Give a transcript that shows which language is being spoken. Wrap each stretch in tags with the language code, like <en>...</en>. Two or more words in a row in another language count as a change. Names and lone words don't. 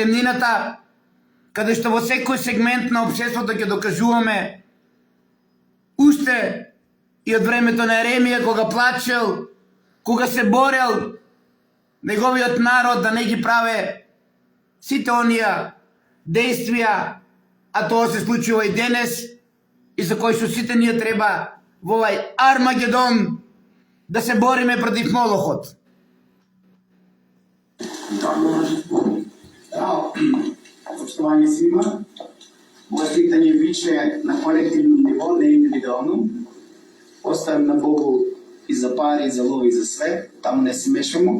<mk>темнината, каде што во секој сегмент на општеството ќе докажуваме уште и од времето на Еремија, кога плачел, кога се борел неговиот народ да не ги праве сите оние действија, а тоа се случува и денес, и за кој што сите ние треба во овај Армагедон да се бориме против Молохот.</mk> <sr>Poštovanje svima. Moje pitanje biće na kolektivnom nivou, ne individualno. Ostavim na Bogu i za pare, i za lov, i za sve. Tamo ne se mešamo.</sr>